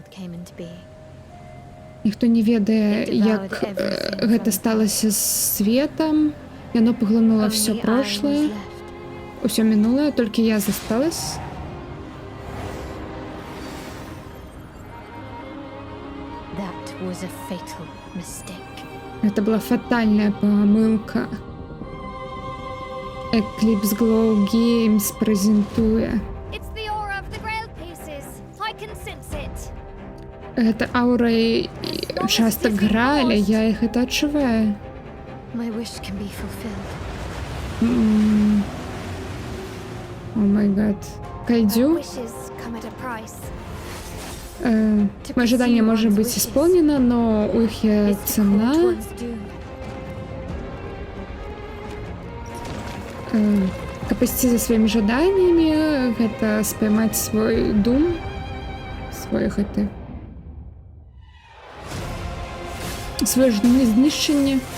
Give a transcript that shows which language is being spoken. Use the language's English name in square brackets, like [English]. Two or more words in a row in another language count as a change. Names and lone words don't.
[Belarusian] Ніхто не ведае, як гэта сталася з светам. Яно паглынула ўсё прошлое, ўсё мінулае, толькі я засталась. [English] That was a fatal mistake. [Belarusian] Гэта была фатальная памылка. Eclipse Glow Games прэзентуе. [English] It's the aura of the Grail pieces. I can sense it. [Belarusian] Гэта аура і частак граля, я іх гэта адчуваю. [English] My wish can be fulfilled. Oh my god. Кайдзю. Wishes come at a price. [Russian] Моё ожидание может быть исполнено, но у іх є цена. [Belarusian] Каб ісці за сваімі жаданнямі, гэта спаймаць свой дум, свой гэты сваё знішчэнне.